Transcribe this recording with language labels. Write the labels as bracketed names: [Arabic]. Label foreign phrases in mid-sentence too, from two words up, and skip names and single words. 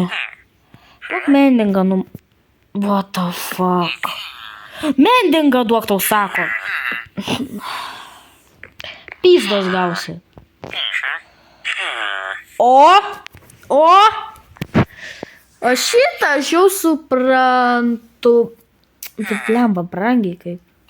[Lithuanian] Duok mendingą, nu... [English] What the fuck? [Lithuanian] Mendingą duok, tau sako. Pizdos gausi. O šitą aš jau suprantu. Tai blemba brangiai kaip.